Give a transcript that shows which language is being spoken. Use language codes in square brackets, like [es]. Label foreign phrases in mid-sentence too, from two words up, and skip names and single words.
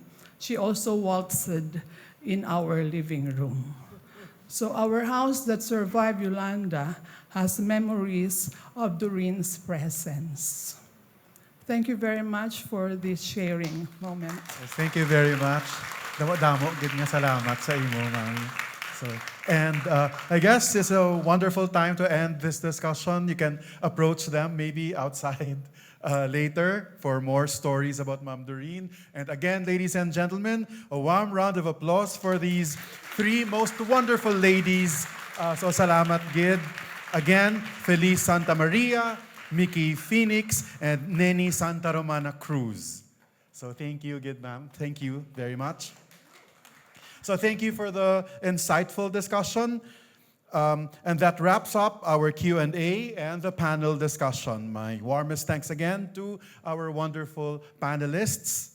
[en] She also waltzed in our living room. So our house that survived Yolanda has memories of Doreen's presence. Thank you very much for this sharing moment. Yes, thank you very much. [hil] Damo, gid nga salamat sa imo, Mami. [en] And I guess it's a wonderful time to end this discussion. You can approach them maybe outside later for more stories about Ma'am Doreen. And again, ladies and gentlemen, a warm round of applause for these three most wonderful ladies. [hil] So salamat gid. [en] Again, Felice Santa Maria, Micky Fenix, and Neni Santa Romana-Cruz. So thank you, good ma'am. Thank you very much. So thank you for the insightful discussion. And that wraps up our Q&A and the panel discussion. My warmest thanks again to our wonderful panelists.